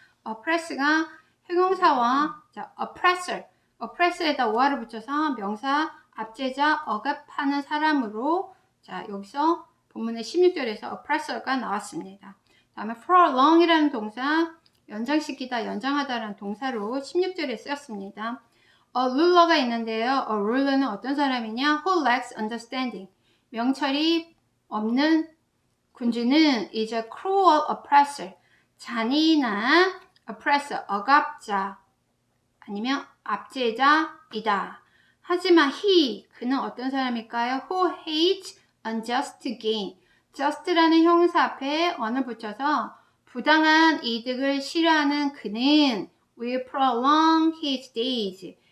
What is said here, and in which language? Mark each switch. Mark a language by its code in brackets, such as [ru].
[ko] oppress가 형용사와 oppressor에다 o를 붙여서 명사 압제자 억압하는 사람으로 자 여기서 본문의 16절에서 oppressor가 나왔습니다. 다음에 prolong이라는 동사 연장시키다, 연장하다라는 동사로 16절에 쓰였습니다. A ruler가 있는데요. A ruler는 어떤 사람이냐? [en] Who lacks understanding. [ko] 명철이 없는 군주는 [en] is a cruel oppressor. [ko] 잔인한 oppressor, 억압자 아니면 압제자이다. 하지만 그는 어떤 사람일까요? [en] Who hates unjust gain. [ko] just라는 형용사 앞에 on을 붙여서 부당한 이득을 싫어하는 그는 [en] will prolong his days.